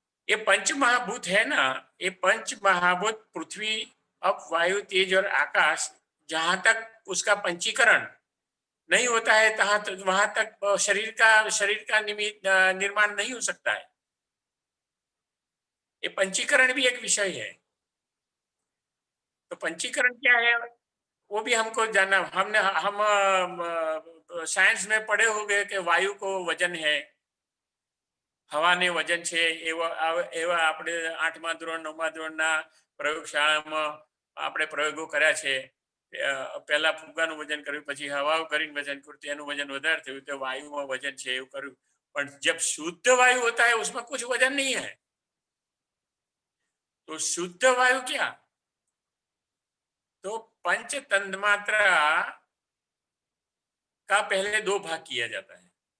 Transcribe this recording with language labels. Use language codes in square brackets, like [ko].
[hi] ये पंच महाभूत है ना, ये पंच महाभूत पृथ्वी, अप, वायु, तेज और आकाश, जहां तक उसका पंचीकरण नहीं होता है तहाँ तक, वहां तक शरीर का निर्माण नहीं हो सकता है। ये पंचीकरण भी एक विषय है। तो पंचीकरण क्या है वो भी हमको जानना। हमने हम साइंस में पढ़े होंगे कि वायु को वजन है, [gu] હવાને વજન છે, એવા આપણે 8મા ધોરણ 9મા ધોરણના પ્રયોગશાળામાં આપણે પ્રયોગો કર્યા છે। પહેલા ફુગ્ગાનું વજન કર્યું, પછી હવા કરીને વજન કર્યું, તેનું વજન વધારે થયું, તો વાયુમાં વજન છે એવું કર્યું। [hi] પણ जब शुद्ध वायु होता है उसमें कुछ वजन नहीं है। तो शुद्ध वायु क्या, तो पंच तन्मात्रा का पहले दो भाग किया जाता है।